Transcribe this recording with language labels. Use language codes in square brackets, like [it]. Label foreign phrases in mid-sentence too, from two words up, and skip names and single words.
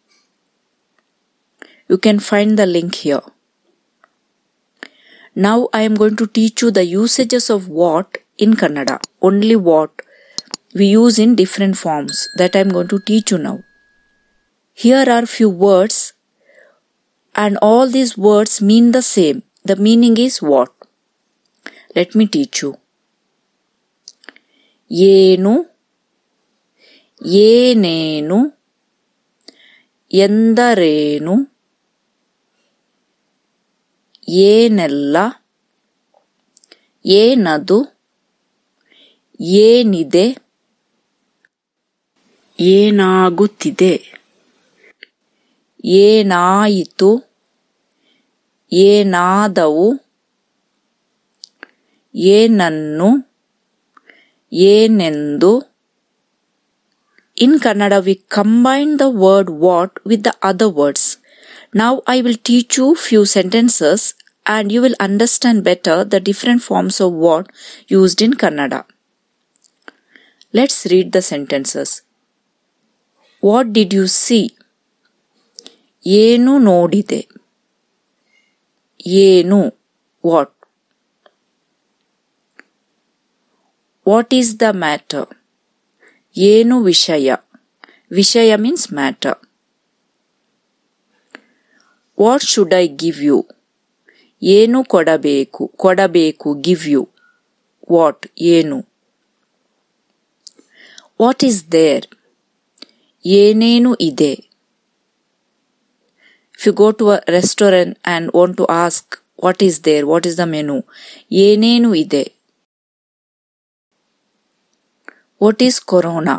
[en] You can find the link here. Now I am going to teach you the usages of what in Kannada, only what we use in different forms that I am going to teach you now. Here are few words and all these words mean the same. The meaning is what? Let me teach you. [kn] ಏನು, ಏನೇನು, ಎಂದರೇನು, ಏನೆಲ್ಲ, ಏನದು, ಏನಿದೆ, ಏನಾಗುತ್ತಿದೆ, ಏನಾಯಿತು, ಏನಾದವು, ಏನನ್ನು, ಏನೆಂದು. [en] In Kannada we combine the word what with the other words. Now I will teach you few sentences and you will understand better the different forms of what used in Kannada. Let's read the sentences. What did you see? [kn] ಏನು ನೋಡಿದೆ. Yenu, [en] what? What is the matter? [kn] ಏನು ವಿಷಯ. Vishaya [en] means matter. What should I give you? [kn] ಏನು ಕೊಡಬೇಕು. ಕೊಡಬೇಕು, [en] give you. What? Yenu. What is there? [kn] ಏನೇನು ಇದೆ. [en] If you go to a restaurant and want to ask what is there, what is the menu? [kn] ಏನೇನು ಇದೆ. [en] What is corona?